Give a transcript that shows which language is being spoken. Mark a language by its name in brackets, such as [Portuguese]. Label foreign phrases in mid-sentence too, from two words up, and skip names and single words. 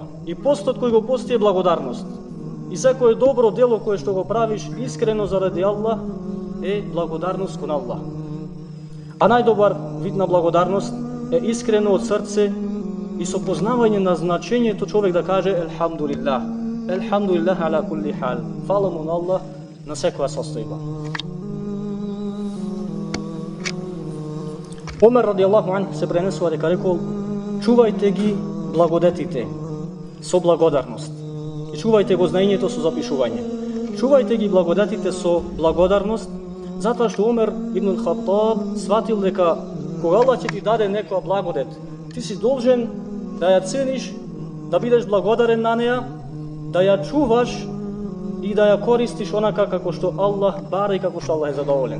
[Macedonian] И постот кој го пости е благодарност. И секое добро дело кое што го правиш искрено заради Аллах е благодарност кон Аллах. А најдобар вид на благодарност е искрено од срце и со познавање на значењето човек да каже елхамдулилlah. [Arabic] الحمد لله على كل حال. [Macedonian] Фала му на Аллах на секоја состојба. Омер [Arabic] رضي الله عن [Macedonian] се пренесува дека рекол: чувајте ги благодетите со благодарност. И чувајте го знаењето со запишување. Чувајте ги благодетите со благодарност, затоа што Омер ибн Хаттаб сватил дека кога Аллах ќе ти даде некоја благодет, ти си должен да ја цениш, да бидеш благодарен на неа, да ја чуваш и да ја користиш онака како што Аллах бара и како што Аллах е задоволен.